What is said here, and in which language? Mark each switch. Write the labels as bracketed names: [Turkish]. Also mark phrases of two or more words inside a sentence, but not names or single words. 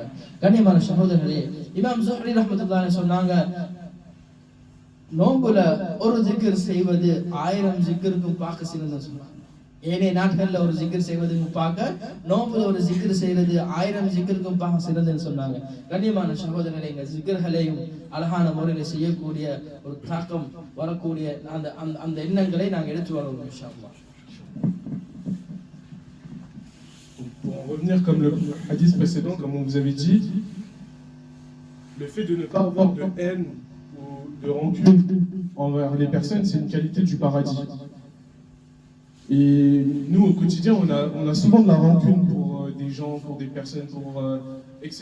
[Tamil] கண்ணியமான சகோதரர்களே, இமாம் ஸுஹ்ரி ரஹ்மத்துல்லாஹி சொன்னாங்க, நோன்புல ஒரு ஜிக்ர் செய்வது 1000 ஜிக்ருக்கும் பார்க்க சிறந்தது சொன்னாங்க. ஏனைய நாட்கள்ல ஒரு ஜிக்ர் செய்வதுக்கும் பார்க்க நோன்புல ஒரு ஜிக்ர் செய்வது 1000 ஜிக்ருக்கும் பார்க்க சிறந்ததுன்னு சொன்னாங்க. கண்ணியமான சகோதரர்களே, எங்க ஜிக்ர்களையும் அழகான முறையில செய்யக்கூடிய ஒரு தாக்கம் வரக்கூடிய அந்த எண்ணங்களை நாங்கள் எடுத்து வருவோம் [Arabic] إن شاء الله. [French] Pour en revenir comme le hadith précédent, comme on vous avait dit, le fait de ne pas avoir de haine ou de rancune envers les personnes, c'est une qualité du paradis. Et nous, au quotidien, on a souvent de la rancune pour des gens, pour des personnes, pour etc.